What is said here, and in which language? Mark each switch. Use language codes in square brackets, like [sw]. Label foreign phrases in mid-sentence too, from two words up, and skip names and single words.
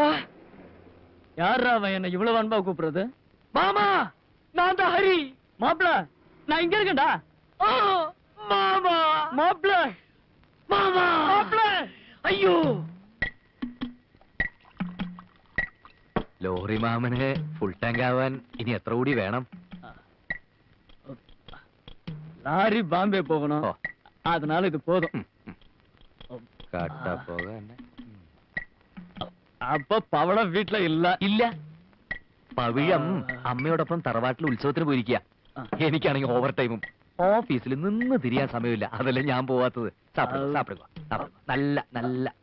[ta] யாரா அவன் என்ன இவ்வளவு அன்பா கூப்பிடுறது? மாமா, நான் தான் ஹரி. மாப்பிள, நான் இங்க இருக்கேன்டா. மாமா, மாப்பிள, மாமா, மாப்பிள. ஐயோ. [ml] ലോറി മാമന് ഫുൾ ടാങ്ക് ആവാൻ ഇനി എത്ര കൂടി വേണം? [ta] லாரி பாம்பே போகணும், அதனால இது போதும். [ml] കാട്ടാ പോകാൻ. அப்ப പവളം വീട്ടിൽ ഇല്ല. ഇല്ല, പവിഴം അമ്മയോടൊപ്പം തറവാട്ടിൽ ഉത്സവത്തിന് പോയിരിക്കുക. എനിക്കാണെങ്കിൽ ഓവർ ടൈമും ഓഫീസിൽ നിന്ന് തിരിയാൻ സമയമില്ല. അതല്ലേ ഞാൻ പോവാത്തത്. [ta] சாப்பிடுக நல்ல நல்ல.